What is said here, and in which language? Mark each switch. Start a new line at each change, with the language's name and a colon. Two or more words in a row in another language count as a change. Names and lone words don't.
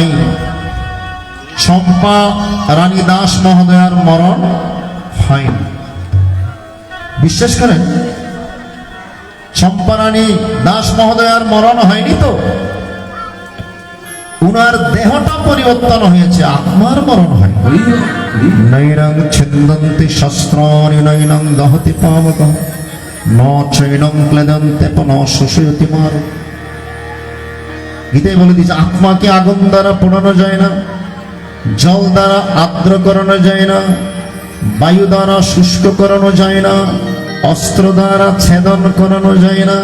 Bangla: চম্পা রানী দাস মহোদয়ার মরণ হয়নি, বিশ্বাস করেন? চম্পা রানী দাস মহোদয়ার মরণ হয়নি তো, উনার দেহটা পরিবর্তন হয়েছে, আত্মার মরণ হয়।
Sanskrit: নৈরং ছিন্দন্তি শস্ত্রাণি নৈনং দহতি পাবক ন চৈনং ক্লেদন্তে ন শোষয়তি মার।
Bangla: গীতায় বলে দিয়েছে আত্মাকে আগুন দ্বারা পোড়ানো যায় না, জল দ্বারা আর্দ্র করানো যায় না, বায়ু দ্বারা শুষ্ক করানো যায় না, অস্ত্র দ্বারা ছেদন করানো যায় না।